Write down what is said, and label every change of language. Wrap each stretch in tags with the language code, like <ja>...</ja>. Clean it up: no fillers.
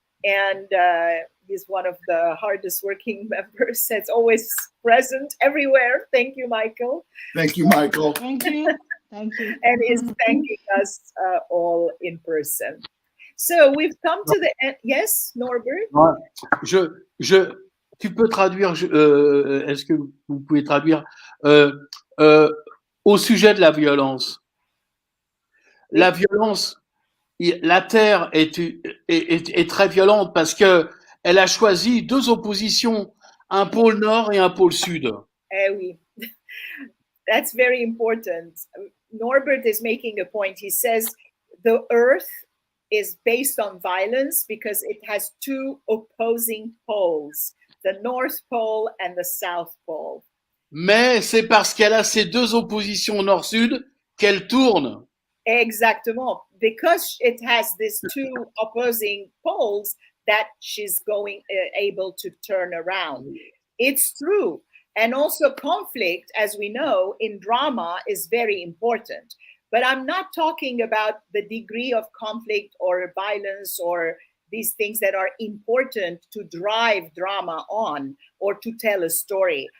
<en>And he's one of the hardest working members that's always present everywhere. Thank you, Michael. Thank you, Michael. Thank you. Thank you. And is thanking us all in person. So we've come to the end. Yes, Norbert?</en> <fr>Tu peux traduire, est-ce que vous pouvez traduire au sujet de la violence? La violence, la Terre est très violente parce qu'elle a choisi deux oppositions, un pôle nord et un pôle sud. Eh oui.</fr> <en>That's very important. Norbert is making a point. He says the Earth is based on violence because it has two opposing poles, the North Pole and the South Pole.</en> <fr>Mais c'est parce qu'elle a ces deux oppositions nord-sud qu'elle tourne. Exactement.</fr> <en>Because it has these two opposing poles that she's able to turn around. It's true. And also conflict, as we know, in drama is very important. But I'm not talking about the degree of conflict or violence or these things that are important to drive drama on or to tell a story.</en>